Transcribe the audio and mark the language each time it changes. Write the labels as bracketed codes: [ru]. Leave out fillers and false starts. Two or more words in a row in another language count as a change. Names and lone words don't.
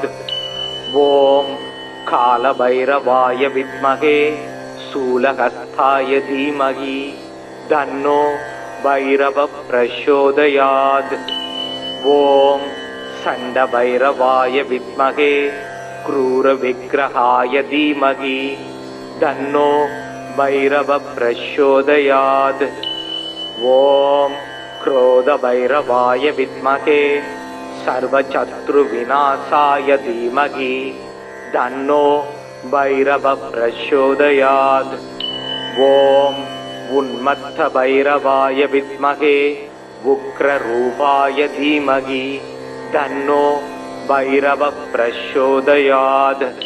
[sa] ॐ कालभैरवाय विद्महे शूलहस्ताय धीमहि तन्नो भैरव प्रचोदयात्. ॐ चण्डभैरवाय विद्महे क्रूर विग्रहाय धीमहि तन्नो भैरव प्रचोदयात्. ஓம் क्रोधभैरवाय विद्महे सर्वशत्रुविनाशाय धीमहि तन्नो भैरव प्रचोदयात्. ओम उन्मत्तभैरवाय विद्महे उग्ररूपाय धीमहि तन्नो भैरव प्रचोदयात्.